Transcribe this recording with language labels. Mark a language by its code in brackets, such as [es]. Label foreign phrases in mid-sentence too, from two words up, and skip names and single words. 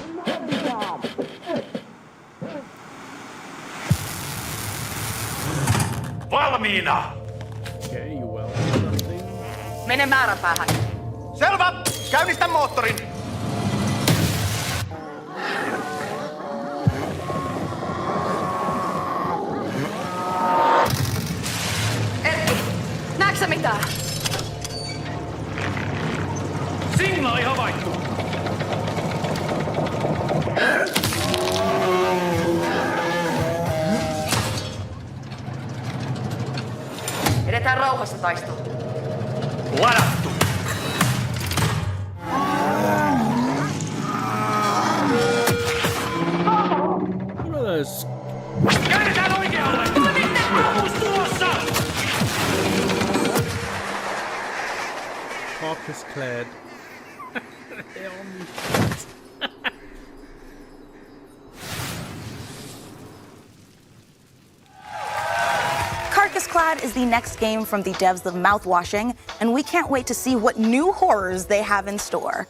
[fi] Valmiina! [en] Okay, you will. [fi] Mene määränpäähän. Selvä! Käynnistä moottorin! Erkki, näetkö sä mitään? Signaali havaittu! Edetään rauhassa taistoon. Ladattu! [en] What are those? [fi] Käännetään oikealle! Ammus tulossa! [en] Carcass clad. Carcass Clad is the next game from the devs of Mouthwashing, and we can't wait to see what new horrors they have in store.